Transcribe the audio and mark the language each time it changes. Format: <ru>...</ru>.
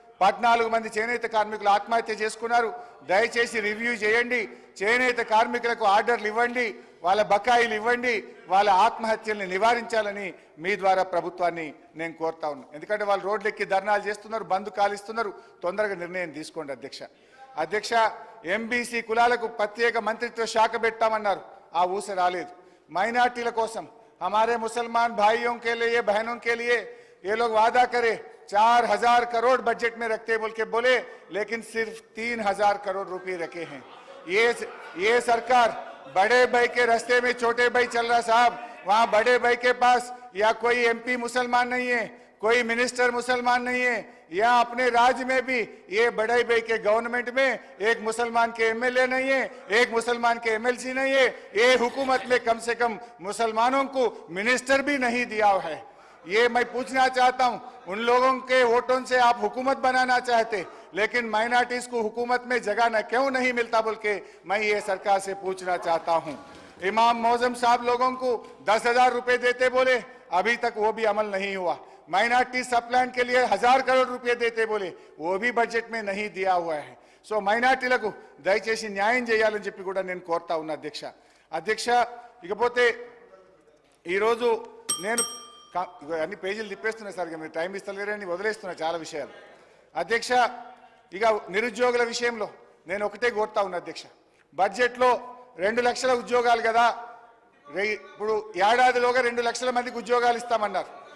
<te>14 మంది చేనేత కార్మికులు ఆత్మహత్య చేసుకున్నారు. దయచేసి రివ్యూ చేయండి, చేనేత కార్మికులకు ఆర్డర్లు ఇవ్వండి, వాళ్ళ బకాయిలు ఇవ్వండి, వాళ్ళ ఆత్మహత్యల్ని నివారించాలని మీ ద్వారా ప్రభుత్వాన్ని నేను కోరుతా ఉన్నా. ఎందుకంటే వాళ్ళు రోడ్లెక్కి ధర్నాలు చేస్తున్నారు, బంద్ కాలిస్తున్నారు. తొందరగా నిర్ణయం తీసుకోండి అధ్యక్ష. అధ్యక్ష, ఎంబీసీ కులాలకు ప్రత్యేక మంత్రిత్వ శాఖ పెట్టామన్నారు, ఆ ఊస రాలేదు.</te> <hi>माइनॉरिटी कोसम हमारे मुसलमान भाइयों के लिए बहनों के लिए ये लोग वादा करे 4,000 करोड़ बजट में रखते बोल के बोले, लेकिन सिर्फ 3,000 करोड़ रुपए रखे हैं। ये सरकार बड़े भाई के रास्ते में छोटे भाई चल रहा साहब। वहां बड़े भाई के पास या कोई एमपी मुसलमान नहीं है, कोई मिनिस्टर मुसलमान नहीं है, या अपने राज्य में भी ये बड़े भाई के गवर्नमेंट में एक मुसलमान के एमएलए नहीं है, एक मुसलमान के एमएलसी नहीं है। ये हुकूमत में कम से कम मुसलमानों को मिनिस्टर भी नहीं दिया है। ये मैं पूछना चाहता हूं, उन लोगों के वोटों से आप हुकूमत बनाना चाहते, लेकिन माइनॉरिटीज को हुकूमत में जगह न क्यों नहीं मिलता बोल के मैं ये सरकार से पूछना चाहता हूं। इमाम मौजम साहब लोगों को 10,000 रुपए देते बोले, अभी तक वो भी अमल नहीं हुआ। माइनॉरिटी सब प्लान के लिए 1,000 करोड़ रुपए देते बोले, वो भी बजट में नहीं दिया हुआ है।</hi> <te>సో మైనార్టీలకు దయచేసి న్యాయం చేయాలని చెప్పి కూడా నేను కోరుతా ఉన్నా అధ్యక్ష ఇకపోతే ఈరోజు నేను అన్ని పేజీలు తిప్పేస్తున్నా సార్, మీరు టైం ఇస్తలేరని వదిలేస్తున్నా చాలా విషయాలు అధ్యక్ష. ఇక నిరుద్యోగుల విషయంలో నేను ఒకటే కోరుతా ఉన్నా అధ్యక్ష, బడ్జెట్లో 2 లక్షల ఉద్యోగాలు కదా, ఇప్పుడు ఏడాదిలోగా 2 లక్షల మందికి ఉద్యోగాలు ఇస్తామన్నారు.</te>